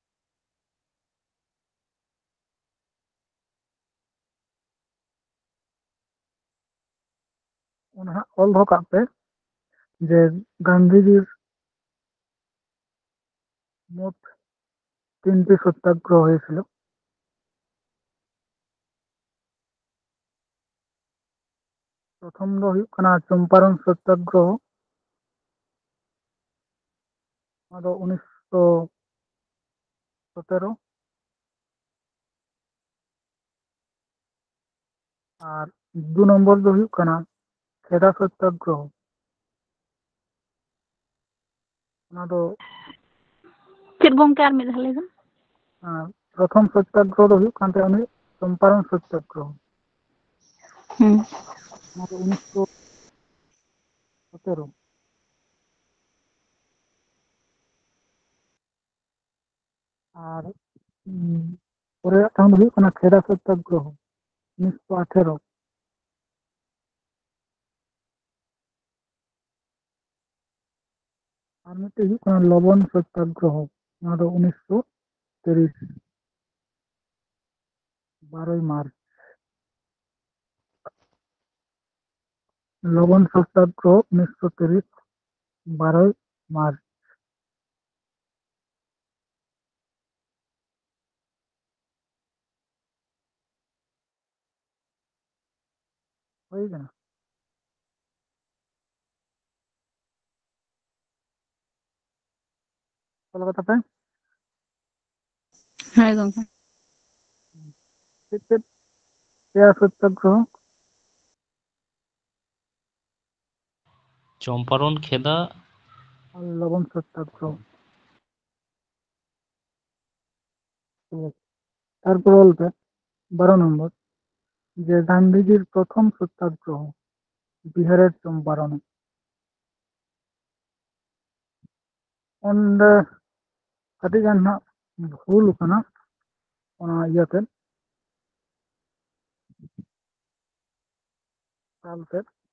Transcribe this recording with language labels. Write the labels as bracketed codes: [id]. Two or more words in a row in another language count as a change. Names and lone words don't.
[sat] ᱚᱱᱟ ᱦᱟᱸᱜ ᱚᱞ ᱫᱚᱦᱚ ᱠᱟᱜ ᱯᱮ [bn] যে গান্ধীজির মোট 3টি সত্যাগ্রহ হয়েছিল। [sat] প্রথম ᱫᱚ ᱦᱩᱭᱩᱜ ᱠᱟᱱᱟ চম্পারণ সত্যাগ্রহ, ᱚᱱᱟ ᱫᱚ 1917। [bn] আর 2 নম্বর [sat] ᱫᱚ ᱦᱩᱭᱩᱜ ᱠᱟᱱᱟ খেদা সত্যাগ্রহ, ᱚᱱᱟ ᱫᱚ ᱪᱮᱫ ᱜᱚᱝᱠᱮ ᱟᱨ ᱢᱤᱫ ᱫᱷᱟᱣ ᱞᱟᱹᱭ ᱵᱮᱱ? [bn] প্রথম সত্যাগ্রহ [sat] ᱫᱚ ᱦᱩᱭᱩᱜ ᱠᱟᱱ ᱛᱟᱭᱟ উনি চম্পারণ সত্যাগ্রহ, হুম। ᱚᱱᱟ ᱫᱚ 1917। [bn] আর পরের [sat] ᱴᱟᱝ ᱫᱚ ᱦᱩᱭᱩᱜ ᱠᱟᱱᱟ খেদা সত্যাগ্রহ 1918। আর মিদᱴᱮᱡ ᱦᱩᱭᱩᱜ ᱠᱟᱱᱟ লবণ সত্যাগ্রহ। ᱱᱚᱣᱟ ᱫᱚ 1930 12ই মার্চ। [bn] লবণ সত্যাগ্রহ 1930 12ই মার্চ। [sat] ᱦᱩᱭ ᱠᱟᱱᱟ? ᱚᱞ ᱠᱟᱫᱟ ᱯᱮ? ᱦᱳᱭ ᱜᱚᱝᱠᱮ। ᱪᱮᱫ ᱪᱮᱫ ᱯᱮᱭᱟ সত্যাগ্রহ? [bn] চম্পারণ, খেদা, আর লবণ সত্যাগ্রহ। ঠিক আছে। তারপর বলতে 12 নম্বর যে গান্ধীজির প্রথম সত্যাগ্রহ বিহারের চম্পারণে। [sat] ᱚᱸᱰᱮ ᱠᱟᱹᱴᱤᱡ ᱜᱟᱱ ᱦᱟᱸᱜ ᱵᱷᱩᱞ ᱠᱟᱱᱟ ᱚᱱᱟ ᱤᱭᱟᱹᱛᱮ ᱥᱟᱞᱛᱮ।